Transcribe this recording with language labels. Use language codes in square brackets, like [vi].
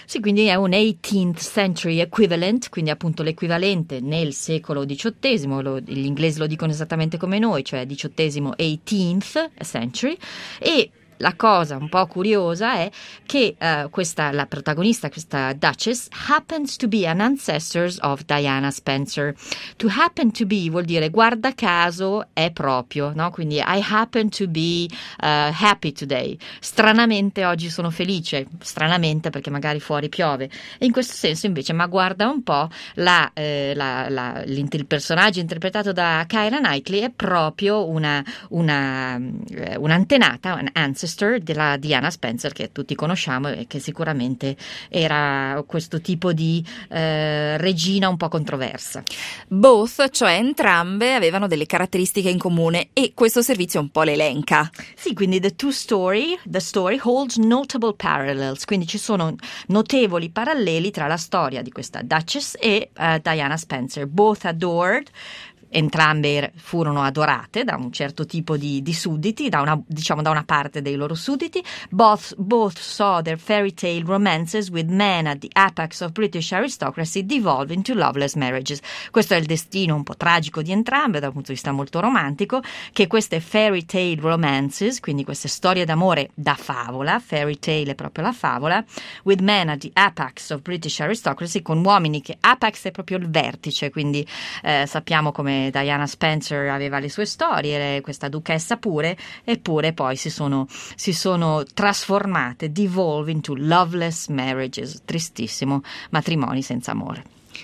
[it] Sì, quindi è un [en] 18th century equivalent, [it] quindi appunto l'equivalente nel secolo XVIII, gli inglesi lo dicono esattamente come noi, cioè XVIII, [en] 18th century. [it] E la cosa un po' curiosa è che questa Duchess [en] happens to be an ancestor of [it] Diana Spencer. [en] To happen to be [it] vuol dire guarda caso è proprio, no? Quindi [en] I happen to be happy today. [it] Stranamente oggi sono felice, stranamente perché magari fuori piove. E in questo senso invece, ma guarda un po', il personaggio interpretato da Keira Knightley è proprio un'antenata, un ancestor della Diana Spencer che tutti conosciamo e che sicuramente era questo tipo di regina un po' controversa. Both, cioè entrambe, avevano delle caratteristiche in comune e questo servizio un po' l'elenca. Sì, quindi [en] the story holds notable parallels, [it] quindi ci sono notevoli paralleli tra la storia di questa Duchess e Diana Spencer. [en] Both adored. [it] Entrambe furono adorate da un certo tipo di sudditi, da una parte dei loro sudditi. [en] Both saw their fairy tale romances with men at the apex of British aristocracy devolve into loveless marriages. [it] Questo è il destino un po' tragico di entrambe, da un punto di vista molto romantico, che queste [en] fairy tale romances, [it] quindi queste storie d'amore da favola, [en] fairy tale [it] è proprio la favola, [en] with men at the apex of British aristocracy, [it] con uomini che apex è proprio il vertice, quindi sappiamo come Diana Spencer aveva le sue storie, questa duchessa pure, eppure poi si sono trasformate, [en] devolve into loveless marriages, [it] tristissimo, matrimoni senza amore.